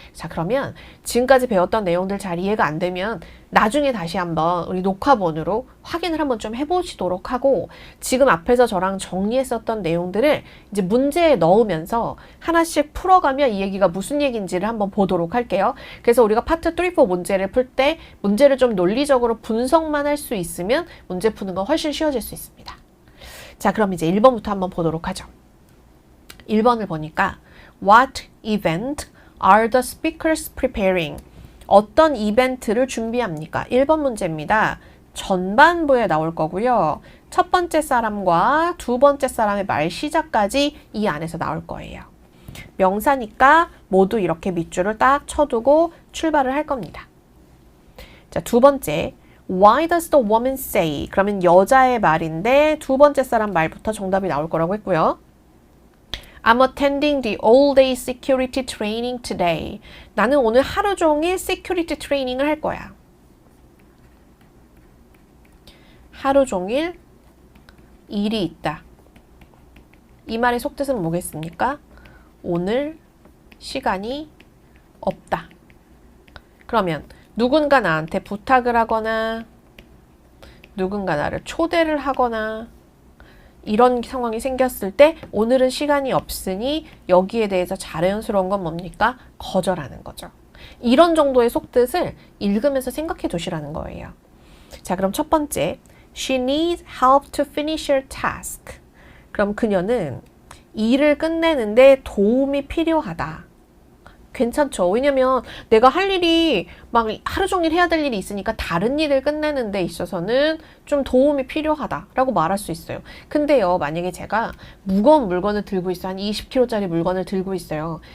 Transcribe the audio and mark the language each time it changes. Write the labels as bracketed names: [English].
[Korean] 자, 그러면 지금까지 배웠던 내용들 잘 이해가 안 되면 나중에 다시 한번 우리 녹화본으로 확인을 한번 좀 해보시도록 하고 지금 앞에서 저랑 정리했었던 내용들을 이제 문제에 넣으면서 하나씩 풀어가며 이 얘기가 무슨 얘기인지를 한번 보도록 할게요. 그래서 우리가 파트 3, 4 문제를 풀 때 문제를 좀 논리적으로 분석만 할 수 있으면 문제 푸는 건 훨씬 쉬워질 수 있습니다. 자, 그럼 이제 1번부터 한번 보도록 하죠. 1번을 보니까 [English] What event are the speakers preparing? [Korean] 어떤 이벤트를 준비합니까? 1번 문제입니다. 전반부에 나올 거고요. 첫 번째 사람과 두 번째 사람의 말 시작까지 이 안에서 나올 거예요. 명사니까 모두 이렇게 밑줄을 딱 쳐두고 출발을 할 겁니다. 자, 두 번째. [English] Why does the woman say? [Korean] 그러면 여자의 말인데 두 번째 사람 말부터 정답이 나올 거라고 했고요. [English] I'm attending the all-day security training today. [Korean] 나는 오늘 하루 종일 security training을 할 거야. 하루 종일 일이 있다. 이 말의 속뜻은 뭐겠습니까? 오늘 시간이 없다. 그러면 누군가 나한테 부탁을 하거나 누군가 나를 초대를 하거나 이런 상황이 생겼을 때 오늘은 시간이 없으니 여기에 대해서 자연스러운 건 뭡니까? 거절하는 거죠. 이런 정도의 속뜻을 읽으면서 생각해 두시라는 거예요. 자, 그럼 첫 번째. [English] She needs help to finish her task. [Korean] 그럼 그녀는 일을 끝내는데 도움이 필요하다. 괜찮죠? 왜냐면 내가 할 일이 막 하루 종일 해야 될 일이 있으니까 다른 일을 끝내는 데 있어서는 좀 도움이 필요하다라고 말할 수 있어요. 근데요, 만약에 제가 무거운 물건을 들고 있어요. 한 20kg짜리 물건을 들고 있어요.